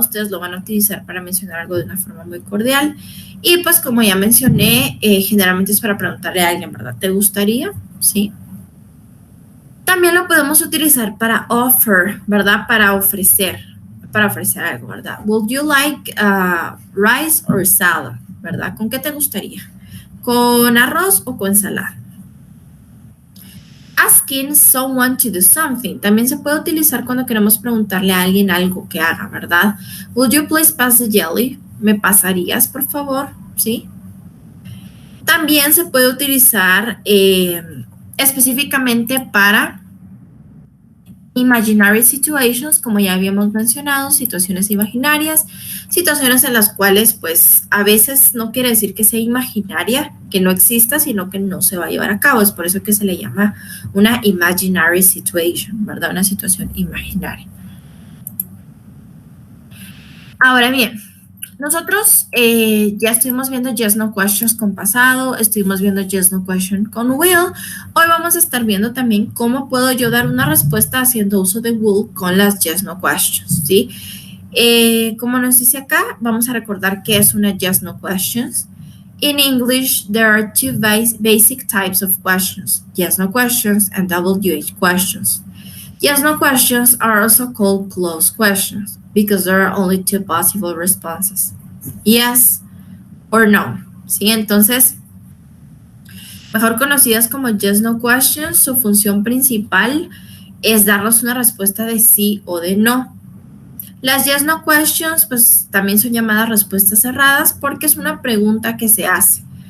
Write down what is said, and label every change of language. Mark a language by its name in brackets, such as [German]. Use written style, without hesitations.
[Spanish] Ustedes lo van a utilizar para mencionar algo de una forma muy cordial. Y pues como ya mencioné, generalmente es para preguntarle a alguien, ¿verdad? ¿Te gustaría? Sí. También lo podemos utilizar para offer, ¿verdad? Para ofrecer algo, ¿verdad? [English] Would you like rice or salad? [Spanish] ¿Verdad? ¿Con qué te gustaría? ¿Con arroz o con ensalada? [English] Asking someone to do something. [Spanish] También se puede utilizar cuando queremos preguntarle a alguien algo que haga, ¿verdad? [English] Would you please pass the jelly? [Spanish] ¿Me pasarías, por favor? ¿Sí? También se puede utilizar específicamente para [English] imaginary situations, [Spanish] como ya habíamos mencionado, situaciones imaginarias, situaciones en las cuales, pues, a veces no quiere decir que sea imaginaria, que no exista, sino que no se va a llevar a cabo. Es por eso que se le llama una [English] imaginary situation, [Spanish] ¿verdad? Una situación imaginaria. Ahora bien, nosotros ya estuvimos viendo yes, no questions con pasado, estuvimos viendo yes, no question con will. Hoy vamos a estar viendo también cómo puedo yo dar una respuesta haciendo uso de will con las yes, no questions, ¿sí? Como nos dice acá, vamos a recordar qué es una yes, no questions. [English] In English, there are two basic types of questions, yes, no questions and WH questions. Yes, no questions are also called closed questions because there are only two possible responses, yes or no, [Spanish] ¿sí? Entonces, mejor conocidas como yes, no questions, su función principal es darnos una respuesta de sí o de no. Las yes, no questions, pues también son llamadas respuestas cerradas porque es una pregunta que se hace.